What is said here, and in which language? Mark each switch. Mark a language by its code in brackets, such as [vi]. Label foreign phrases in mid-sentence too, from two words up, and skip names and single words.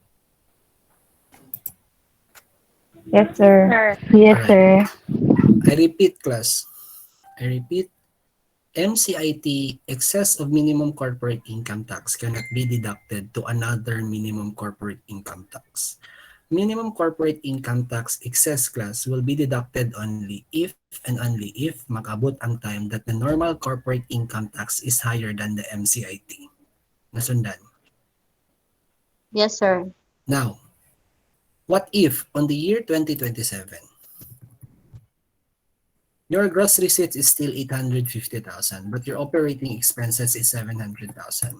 [en] Yes, sir. Sir. Yes, Alright. sir. I repeat, class. I repeat. MCIT, excess of minimum corporate income tax cannot be deducted to another minimum corporate income tax. Minimum corporate income tax excess class will be deducted only if and only if [ceb] makabot ang [en] time that the normal corporate income tax is higher than the MCIT. [ceb] Nasundan. [en] Yes, sir. Now, what if on the year 2027, your gross receipts is still 850,000, but your operating expenses is 700,000?